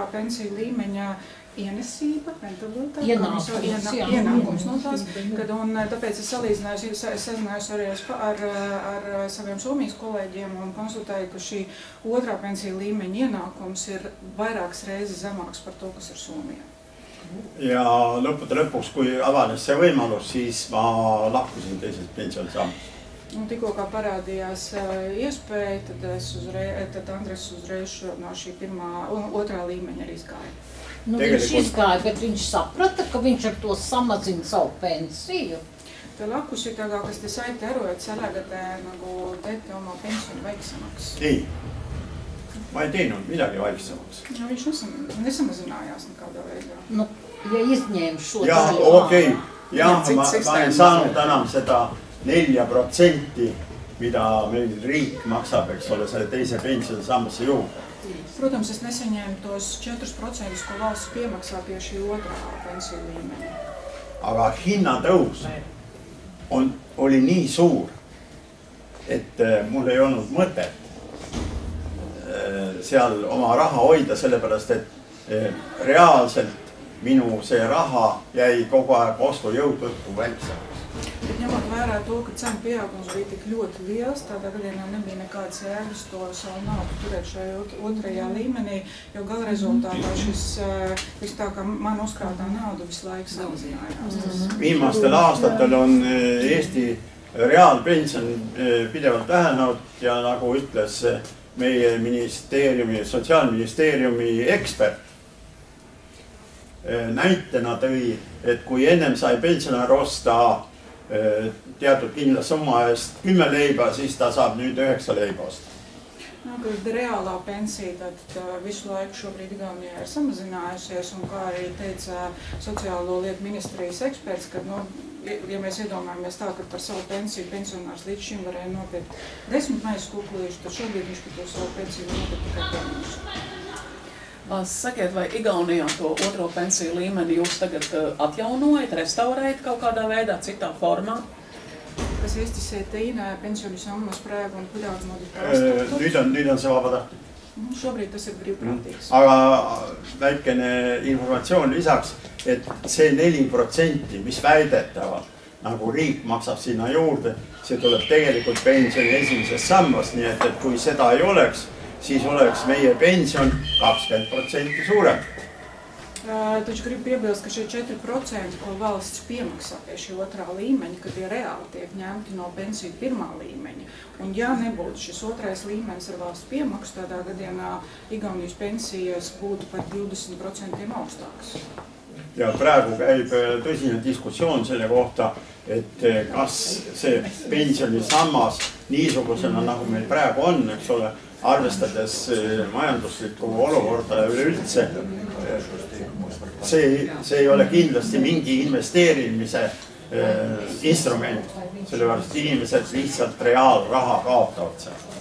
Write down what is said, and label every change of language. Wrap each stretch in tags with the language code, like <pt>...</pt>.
<lv>pensiju līmeņa ienesība, ienākums no tās, un tāpēc es sazinājos arī ar saviem Somijas kolēģiem un konsultēju, ka šī 2. pensiju līmeņa ienākums ir vairākas reizes zemāks par to, kas ir Somijā.</lv> <et>Ja lõpuks, kui avanes see võimalus, siis ma lahkusin teisest pensionisambast.</et> <lv>Un tikko kā parādījās iespēja, tad Andres uzreiz no šī 2. līmeņa arī izgāja. Nu, viņš izgāja, bet viņš saprata, ka viņš ar to samazina savu pensiju.</lv> <et>Te lakusītākā, kas te saite aru, et sellega te nagu teete oma pensioni vaiksemaks? Ei. Ma ei teinud midagi vaiksemaks.</et> <lv>No, viņš nesamazinājās nekādā veidā. Nu, ja izņēma šo daļu. Okei.</lv> <et>Jā, ma ei saanud enam seda 4%, mida meil riik maksab, eks ole, selle teise pensionisambasse juurde.</et> <lv>Protams, es nesaņēmu tos 4%, ko valsts piemaksā pie šī 2. pensiju līmeņa.</lv> <et>Aga hinnatõus oli nii suur, et mul ei olnud mõtet seal oma raha hoida, sellepärast, et reaalselt minu see raha jäi kogu aeg ostujõud tõttu väiksemaks.</et> <lv>Ņemot vērā to, ka cenu pieaugums bija tik ļoti liels, tādā gadienā nebija nekādas jēgas to savu naudu turēt šajā 2. līmenī, jo gala rezultātā šis tā kā man uzkrātā nauda visu laiku samazinājās.</lv> <et>Viimastel aastatel on Eesti reaalpension pidevalt vähenenud ja nagu ütles meie ministeeriumi, Sotsiaalministeeriumi ekspert, näitena tõi, et kui ennem sai pensionär osta teatud kindla summa eest 10 leiba, siis ta saab nüüd 9 leiba osta.</et> <lv>Kad reālā pensija tad visu laiku šobrīd Igaunijā ir samazinājusies, un kā arī teica sociālo lietu ministrijas eksperts, kad, ja mēs iedomājamies tā, ka par savu pensiju pensionārs līdz šim varēja nopirkt 10 maizes kukulīšu, tad šobrīd viņš par to savu pensiju nopirkt tikai 5. Sakiet, vai Igaunijā to 2. pensiju līmeni jūs tagad atjaunojat, restaurējat kaut kādā veidā, citā formā?</lv> <et>Kas Eestis see teine pensionisammas praegu on kuidagimoodi taastatud? Nüüd on see vabatahtlik.</et> <lv>Šobrīd tas ir brīvprātīgs.</lv> <et>Aga väikene informatsioon lisaks, et see 4%, mis väidetavalt nagu riik maksab sinna juurde, see tuleb tegelikult pensioni esimesest sambast, nii et kui seda ei oleks, siis oleks meie pension 20% suurem.</et> <lv>Taču gribu piebilst, ka šie 4%, ko valsts piemaksā pie šī 2. līmeņa, ka tie reāli tiek ņemti no pensiju 1. līmeņa. Un ja nebūtu šis 2. līmenis ar valsts piemaksu, tādā gadienā Igaunijas pensijas būtu par 20% augstākas.</lv> <et>Ja praegu käib tõsine diskussioon selle kohta, et kas see pensionisammas niisugusena, nagu meil praegu on, eks ole, arvestades majanduslikku olukorda ja üleüldse, see ei ole kindlasti mingi investeerimise instrument, sellepärast inimesed lihtsalt reaalraha kaotavad seal.</et>